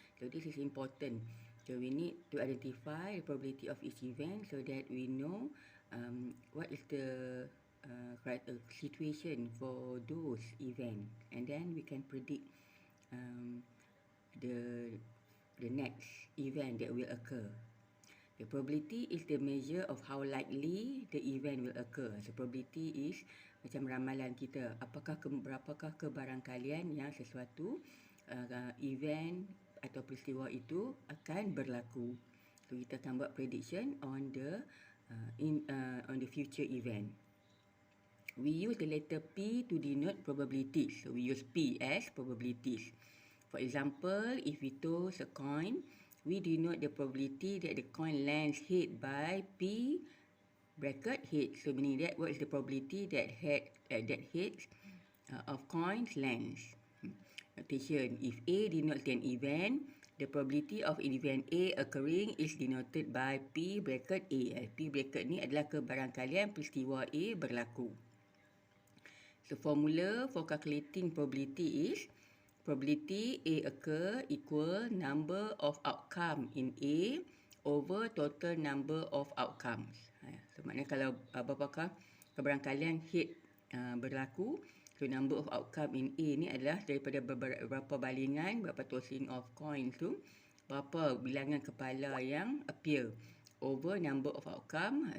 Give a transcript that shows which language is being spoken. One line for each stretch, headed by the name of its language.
English: So this is important. So we need to identify the probability of each event so that we know what is the situation for those events, and then we can predict the next event that will occur. The probability is the measure of how likely the event will occur. So probability is
Malay: macam ramalan kita. Berapakah kebarangkalian yang sesuatu event atau peristiwa itu akan berlaku.
English: So
Malay: kita akan buat
English: prediction on the future event. We use the letter P to denote probabilities. So we use P as probabilities. For example, if we toss a coin, we denote the probability that the coin lands head by P bracket head. So meaning that what is the probability that heads of coins lands. Notation: if A denotes an event, the probability of event A occurring is denoted by P bracket A.
Malay: P bracket ni adalah kebarangkalian peristiwa A berlaku.
English: So formula for calculating probability is probability A occur equal number of outcome in A over total number of outcomes.
Malay: So maknanya kalau berapakah kebarangkalian head berlaku, so
English: number of outcome in A
Malay: ni adalah daripada berapa balingan, berapa
English: tossing of coins
Malay: tu, berapa bilangan kepala yang
English: appear over number of outcome.